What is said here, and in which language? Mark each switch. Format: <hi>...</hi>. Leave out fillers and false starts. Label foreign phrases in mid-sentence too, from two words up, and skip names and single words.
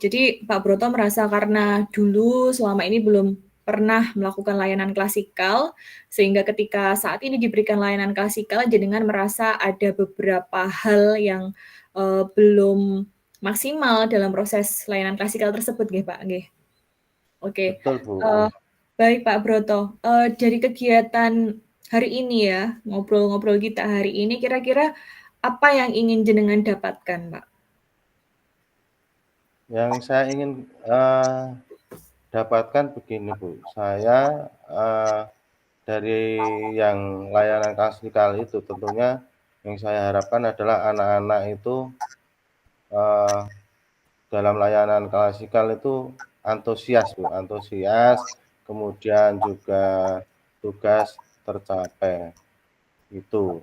<id>Jadi Pak Broto merasa karena dulu selama ini belum pernah melakukan layanan klasikal, sehingga ketika saat ini diberikan layanan klasikal, jenengan merasa ada beberapa hal yang belum maksimal dalam proses layanan klasikal tersebut,</id> <jv>nggih Pak? Nggih.</jv> <id>Oke. Betul, Bu. Baik Pak Broto, dari kegiatan hari ini ya, ngobrol-ngobrol kita hari ini, kira-kira apa yang ingin jenengan dapatkan, Pak? Yang saya ingin dapatkan begini, Bu, saya dari yang layanan klasikal itu tentunya yang saya harapkan adalah anak-anak itu dalam layanan klasikal itu antusias, Bu, antusias, kemudian juga tugas tercapai, itu.</id>